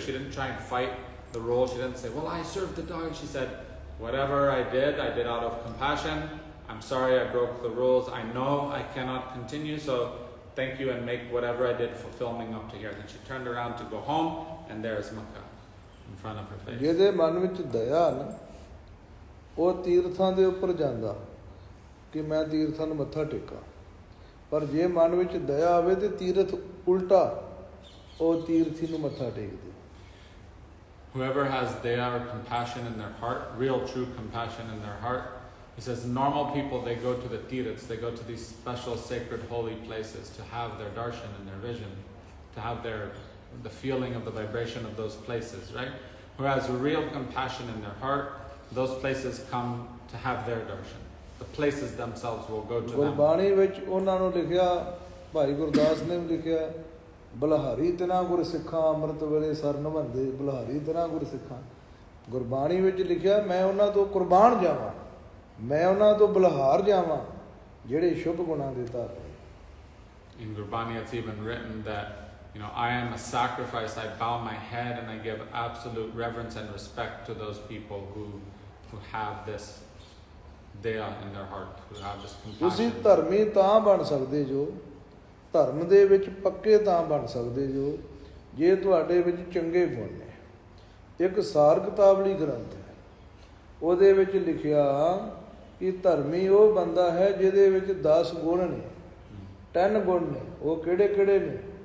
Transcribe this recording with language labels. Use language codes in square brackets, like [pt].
[en] She didn't try and fight the rule. She didn't say, well, I served the dog. She said, whatever I did out of compassion. I'm sorry I broke the rules. I know I cannot continue, so thank you, and make whatever I did fulfilling up to here. Then she turned around to go home, and there's Makkah in front of her face. [pa] ਜਿਹਦੇ ਮਨ ਵਿੱਚ ਦਇਆ ਨਾ, ਉਹ ਤੀਰਥਾਂ ਦੇ ਉੱਪਰ ਜਾਂਦਾ ਕਿ ਮੈਂ ਤੀਰਥਾਂ ਨੂੰ ਮੱਥਾ ਟੇਕਾਂ। ਪਰ ਜੇ ਮਨ ਵਿੱਚ ਦਇਆ ਆਵੇ ਤੇ ਤੀਰਥ ਉਲਟਾ, ਉਹ ਤੀਰਥੀ ਨੂੰ ਮੱਥਾ ਟੇਕਦੇ। [en] Whoever has daya or compassion in their heart, real true compassion in their heart, he says normal people, they go to the tirthas, they go to these special sacred holy places to have their darshan and their vision, to have the feeling of the vibration of those places, right? Who has real compassion in their heart, those places come to have their darshan. The places themselves will go to them. [pa] Gurbani ਵਿੱਚ ਉਹਨਾਂ ਨੂੰ ਲਿਖਿਆ, ਭਾਈ ਗੁਰਦਾਸ ਨੇ ਵੀ ਲਿਖਿਆ, ਬਲਹਾਰੀ ਤਿਨਾ ਗੁਰ ਸਿੱਖਾਂ ਅੰਮ੍ਰਿਤ ਵੇਲੇ sir ਨਿਭੰਦੇ, ਬਲਹਾਰੀ ਤਿਨਾ ਗੁਰ ਸਿੱਖਾਂ। ਗੁਰਬਾਣੀ ਵਿੱਚ ਲਿਖਿਆ, ਮੈਂ ਉਹਨਾਂ ਤੋਂ ਕੁਰਬਾਨ ਜਾਵਾਂ, ਮੈਂ ਉਹਨਾਂ ਤੋਂ ਬਲਹਾਰ ਜਾਵਾਂ ਜਿਹੜੇ ਸ਼ੁਭ ਗੁਣਾਂ ਦੇ ਧਾਰਨੀ। [en] In Gurbani it's even written that, I am a sacrifice, I bow my head and I give absolute reverence and respect to those people who have this daya in their heart, who have this [pa] ਤੁਸੀਂ [en] compassion. [pa] ਧਰਮੀ ਤਾਂ ਬਣ ਸਕਦੇ ਜੋ, ਧਰਮ ਦੇ ਵਿੱਚ ਪੱਕੇ ਤਾਂ ਬਣ ਸਕਦੇ ਜੋ, ਜੇ ਤੁਹਾਡੇ ਵਿੱਚ ਚੰਗੇ ਗੁਣ ਨੇ। ਇੱਕ ਸਾਰ ਕਿਤਾਬਲੀ ਗ੍ਰੰਥ ਹੈ, ਉਹਦੇ ਵਿੱਚ ਲਿਖਿਆ ਕਿ ਧਰਮੀ ਉਹ ਬੰਦਾ ਹੈ ਜਿਹਦੇ ਵਿੱਚ 10 ਗੁਣ ਨੇ, 10 ਗੁਣ ਨੇ। ਉਹ ਕਿਹੜੇ ਕਿਹੜੇ ਨੇ?